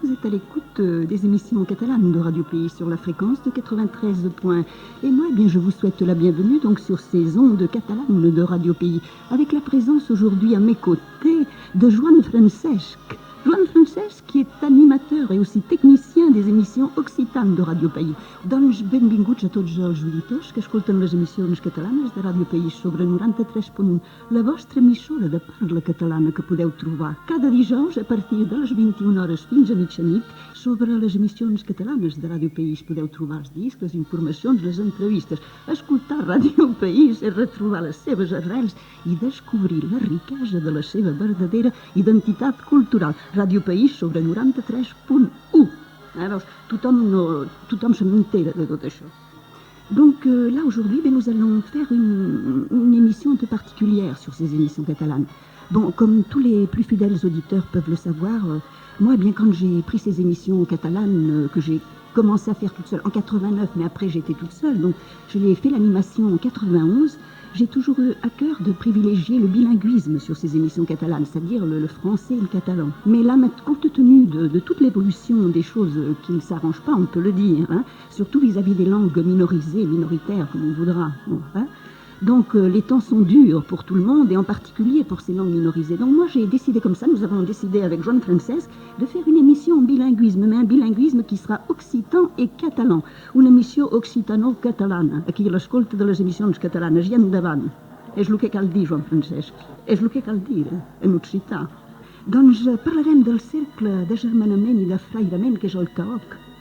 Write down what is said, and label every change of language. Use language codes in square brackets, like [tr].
[fr] Vous êtes à l'écoute des émissions catalanes de Radio Pays sur la fréquence de 93 points. Et moi, eh bien, je vous souhaite la bienvenue donc sur ces ondes catalanes de Radio Pays, avec la présence aujourd'hui à mes côtés de Joan Francesc. Joan Francesc, qui est animateur et aussi technicien des émissions occitanes de Radio Pays. [ca] Doncs benvinguts a tots els auditors que escolten les emissions catalanes de Radio Pays sobre 93.1, la vostra emissora de parla catalana que podeu trobar cada dijous a partir de les 21 hores fins a mitjanit. Sobre les emissions catalanes de Radio País podeu trobar els discs, les informacions, les entrevistes, escoltar Radio País és retrobar les seves arrels i descobrir la riquesa de la seva verdadera identitat cultural. Radio País sobre 93.1. [fr] Alors, [ca] tothom se n'entera de tot això. [fr] Donc là, aujourd'hui, nous allons faire une émission un peu particulière sur ces émissions catalanes. Bon, comme tous les plus fidèles auditeurs peuvent le savoir, moi, bien quand j'ai pris ces émissions catalanes que j'ai commencé à faire toute seule en 89, mais après j'étais toute seule, donc je l'ai fait l'animation en 91, j'ai toujours eu à cœur de privilégier le bilinguisme sur ces émissions catalanes, c'est-à-dire le français et le catalan. Mais là, compte tenu de toute l'évolution des choses qui ne s'arrangent pas, on peut le dire, hein, surtout vis-à-vis des langues minorisées, minoritaires, comme on voudra, bon, hein. Donc les temps sont durs pour tout le monde et en particulier pour ces langues minorisées. Donc moi j'ai décidé comme ça, nous avons décidé avec Joan Francesc de faire une émission en bilinguisme, mais un bilinguisme qui sera occitan et catalan. [ca] Una émission occitano-catalana, aquí a l'escolta de les émissions catalanes i endavant. És el que cal dir, Joan Francesc, és el que cal dir en occità. Doncs parlarem del cercle d'agermanament i de frairament que és el CAOC.